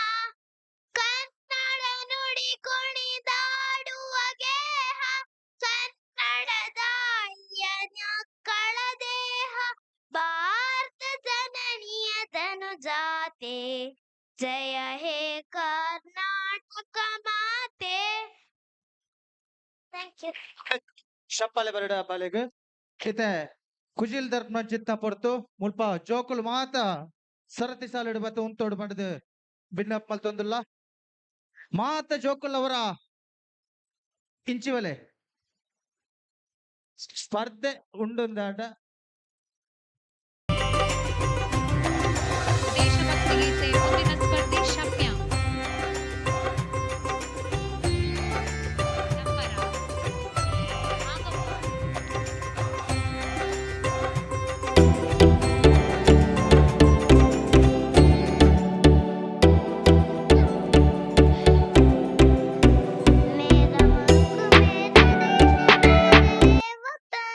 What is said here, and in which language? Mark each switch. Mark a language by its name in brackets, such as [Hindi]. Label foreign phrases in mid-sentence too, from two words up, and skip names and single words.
[Kannada] ಕನ್ನಡ ನುಡಿ ಕುಣಿದಾಡುವ ಗೇಹ, ಕನ್ನಡದ ಮಕ್ಕಳ ದೇಹ, ಭಾರತ ಜನನಿಯ ತನುಜಾತೆ, ಜಯ ಹೇ ಕರ್ನಾಟಕ ಮಾತೆ. [English] Thank you. [Tulu] ಶಪ್ಪಲೆ ಬರಡ ಬಾಲೆಗ್ ಇತ್ತೆ ಕುಜಿಲ್ ದರ್ಪಣ ಚಿತ್ತ ಪೊರ್ತು ಮುಲ್ಪ ಜೋಕುಲು ಮಾತ ಸರತಿ ಸಾಲಿಡು ಬತ್ತ ಉಂತೋಡು ಪಂಡದು ಭಿನ್ನಪ್ ಮಲ್ತೊಂದುಲ್ಲ ಮಾತ ಜೋಕುಲ್ ಅವರ ಇಂಚಿವಲೆ ಸ್ಪರ್ಧೆ ಉಂಡುಂದಾಟ [Kannada] ದೇಶಭಕ್ತಿ ಗೀತೆ ಮುಂದಿನ ಸ್ಪರ್ಧಿ ಶಮ್ಯ. ನಂಬರ [Hindi] मेरा मुल्क मेरा वतन,